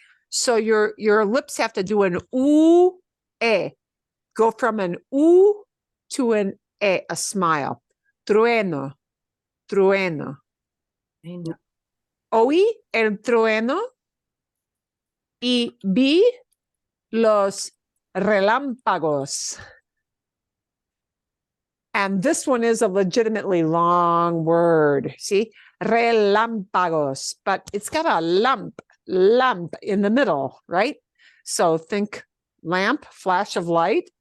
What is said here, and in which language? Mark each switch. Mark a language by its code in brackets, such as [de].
[en] So your lips have to do an e. Go from an u to an e, a smile. [es] Trueno. Trueno. Oí el trueno y vi los relámpagos. [en] And this one is a legitimately long word. See? Relámpagos. But it's got a lamp in the middle, right? So think lamp, flash of light.